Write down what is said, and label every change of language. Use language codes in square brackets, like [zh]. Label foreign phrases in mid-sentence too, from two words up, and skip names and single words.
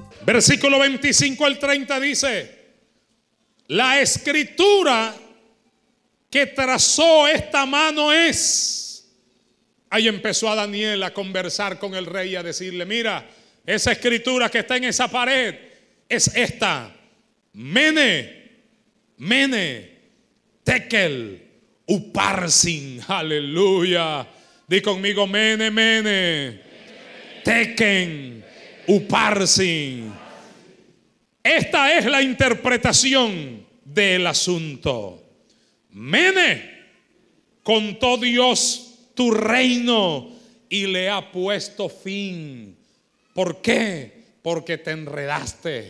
[es] Versículo 25 al 30 dice: la escritura que trazó esta mano es. Ahí empezó a Daniel a conversar con el rey y a decirle: mira, esa escritura que está en esa pared es esta: [arc] מנא מנא תקל ופרסין. [es] Aleluya. Di conmigo: [arc] מנא מנא תקל ופרסין. [es] Esta es la interpretación del asunto. Mene, contó Dios tu reino y le ha puesto fin. ¿Por qué? Porque te enredaste.